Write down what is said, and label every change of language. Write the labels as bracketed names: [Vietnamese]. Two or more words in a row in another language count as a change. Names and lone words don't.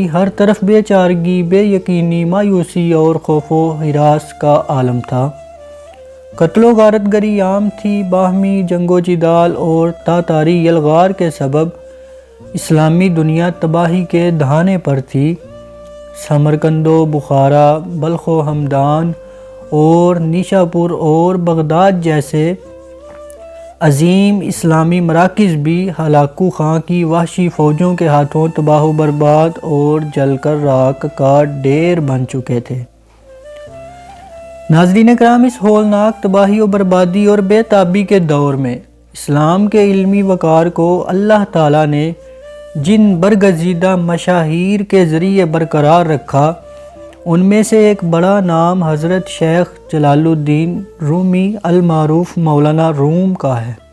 [Urdu] ہر طرف بے چارگی، بے یقینی، مایوسی اور خوف و ہراس کا عالم تھا۔ قتل و غارت گری عام تھی۔ باہمی جنگ و جدال اور تاتاری یلغار کے سبب اسلامی دنیا تباہی کے دہانے پر تھی۔ سمرقند و بخارا، بلخ و ہمدان اور نیشاپور اور بغداد جیسے عظیم اسلامی مراکز بھی ہلاکو خاں کی وحشی فوجوں کے ہاتھوں تباہ و برباد اور جل کر راکھ کا ڈھیر بن چکے تھے۔ ناظرین کرام، اس ہولناک تباہی و بربادی اور بے تابی کے دور میں اسلام کے علمی وقار کو اللہ تعالیٰ نے جن برگزیدہ مشاہیر کے ذریعے برقرار رکھا، ان میں سے ایک بڑا نام حضرت شیخ جلال الدین رومی المعروف مولانا روم کا ہے۔